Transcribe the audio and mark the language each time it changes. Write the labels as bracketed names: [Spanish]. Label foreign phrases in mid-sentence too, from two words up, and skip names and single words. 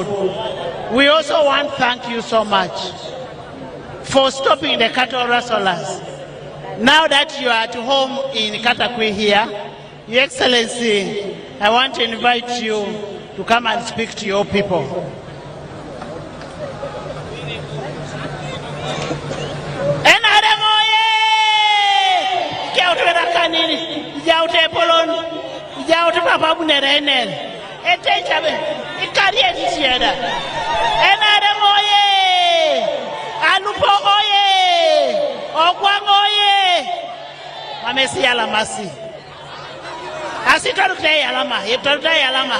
[English] We also want to thank you so much for stopping the cattle rustlers. Now that you are at home in Katakwi here, Your Excellency, I want to invite you to come and speak to your people. [Teso] NRM oye! Jaute rakanini, jaute polon, jaute papa bunerenel. Ete chabe, ikariye disieda. NRM oye! Alupo oye! Ogwang oye! Mamesi alamasi. Asitarutai alama, itarutai alama.